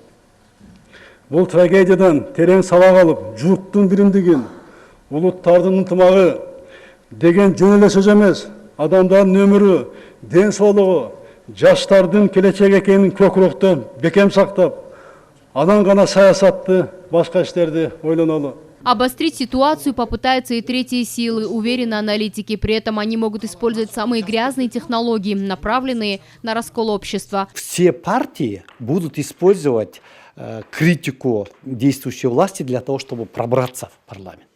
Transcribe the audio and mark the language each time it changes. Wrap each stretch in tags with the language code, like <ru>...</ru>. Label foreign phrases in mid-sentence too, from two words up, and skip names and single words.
<kk>Бұл трагедиядан терең сабақ алып, жұрттың</kk> <ky>биримдигин, улуттардын ынтымагы деген жөн эле сөз эмес, адамдардын өмүрү, ден соолугу, жаштардын келечеги экенин көкүрөктө бекем сактап, анан гана саясатты, башка иштерди ойлонолу.</ky> <ru>Обострить ситуацию попытаются и третьи силы, уверены аналитики. При этом они могут использовать самые грязные технологии, направленные на раскол общества. Все партии будут использовать критику действующей власти для того, чтобы пробраться в парламент.</ru>